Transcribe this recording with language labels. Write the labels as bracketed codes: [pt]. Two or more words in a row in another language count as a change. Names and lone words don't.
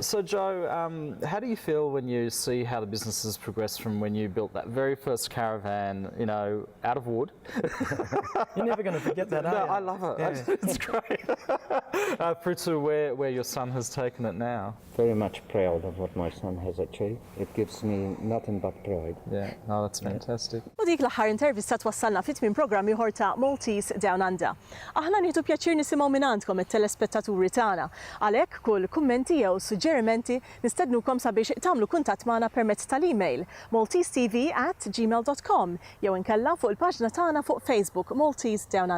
[en] So Joe, how do you feel when you see how the business has progressed from when you built that very first caravan, out of wood? You're never going to forget that, are you? I love it. Yeah. It's great. Through to where your son has taken it now. Very much proud of what my son has achieved. It gives me nothing but pride. Yeah, no, that's fantastic. [mt] U dik l-aħħar intervista twassalna fit-tmiem programm ieħor ta' Maltese DownUnder. Aħna nieħdu pjaċir nisimgħu minn għandkom it-telespettaturi tagħna. Għalhekk kull kummenti jew suġġerimenti nistednukom sabiex tagħmlu kuntatt magħna permezz tal-email maltesetv@gmail.com jew inkella fuq il-paġna tagħna fuq Facebook Maltese DownUnder.